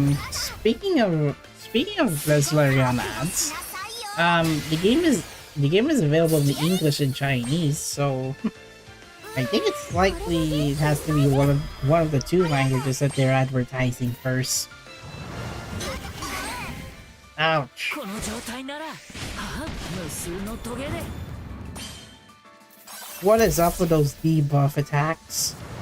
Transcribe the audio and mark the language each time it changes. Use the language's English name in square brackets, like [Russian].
[English] Speaking of Resleriana ads, the game is available in English and Chinese, so I think it's likely it has to be one of the two languages that they're advertising first. Ouch. [Japanese] この状態なら、無数のトゲで。 [English] What is up with those debuff attacks?